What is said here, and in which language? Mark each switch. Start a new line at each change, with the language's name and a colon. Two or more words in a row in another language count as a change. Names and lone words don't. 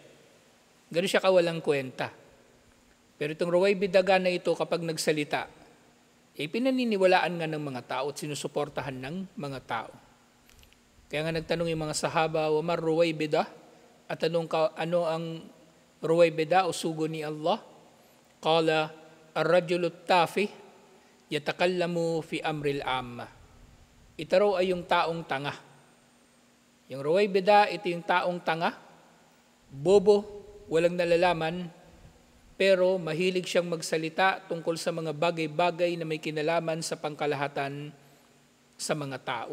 Filipino: Ganun siya kawalang kwenta. Pero itong ruwaybidah na ito, kapag nagsalita, pinaniniwalaan nga ng mga tao at sinusuportahan ng mga tao. Kaya nga nagtanong yung mga sahaba,
Arabic: وما الرويبضة?
Filipino: At ano ang ruwaybidah o sugo ni Allah?
Arabic: قال، الرجل التافه يتكلم في أمر العامة.
Filipino: Ito raw ay yung taong tanga. Yung ruwaybidah, ito yung taong tanga, bobo, walang nalalaman, pero mahilig siyang magsalita tungkol sa mga bagay-bagay na may kinalaman sa pangkalahatan sa mga tao.